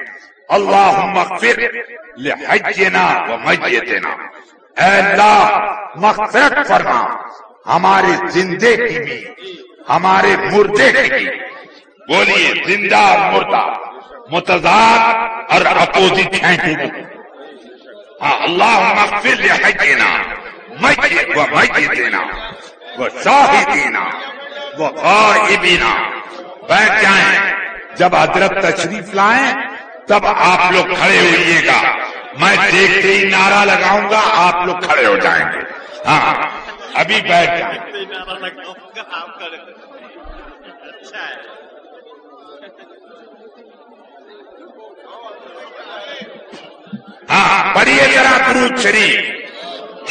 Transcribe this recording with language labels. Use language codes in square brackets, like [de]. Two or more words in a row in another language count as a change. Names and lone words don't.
[ar] اللہم اغفر لحجنا و میتنا، [ur] اے اللہ مغفرت فرما ہمارے زندے کی بھی ہمارے مردے کی بھی. بولیے زندہ اور مردہ متضاد اور اپوزٹ ہیں دونوں. [ar] ہاں اللہم اغفر لحینا ومیتنا وشاہدینا وغائبینا. [ur] بیٹھ جائیں. جب حضرت تشریف لائیں تب آپ لوگ کھڑے ہوئیے گا. میں دیکھتے ہی نعرہ لگاؤں گا، آپ لوگ کھڑے ہو جائیں گے. ہاں ابھی بیٹھ جائیں. ہاں پڑھیے ذرا درود شریف.